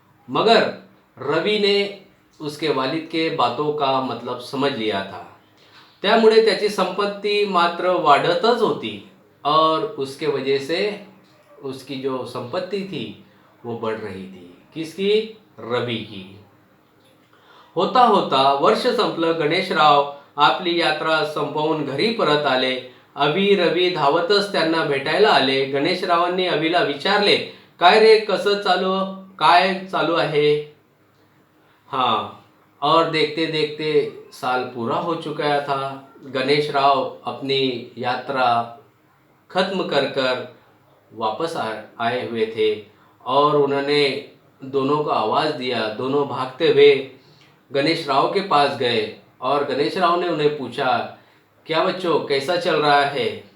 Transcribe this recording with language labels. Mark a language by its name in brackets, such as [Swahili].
[Hindi] मगर रवि ने उसके वालिद के बातों का मतलब समझ लिया था. [Marathi] त्यामुळे त्याची संपत्ती मात्र वाढतच होती [Hindi] और उसके वजह से उसकी जो संपत्ति थी वो बढ़ रही थी. किसकी? रवि की. [Marathi] होता होता वर्ष संपलं. गणेशराव आपली यात्रा संपवून घरी परत आले. अभि रवि धावतच त्यांना भेटायला आले. गणेशरावांनी अभिला विचारले, काय रे, काय चालू आहे. [Hindi] हाँ, और देखते देखते साल पूरा हो चुका था. गणेशराव अपनी यात्रा खत्म कर कर वापस आए हुए थे और उन्होंने दोनों को आवाज़ दिया. दोनों भागते हुए गणेशराव के पास गए और गणेशराव ने उन्हें पूछा, क्या बच्चों, कैसा चल रहा है.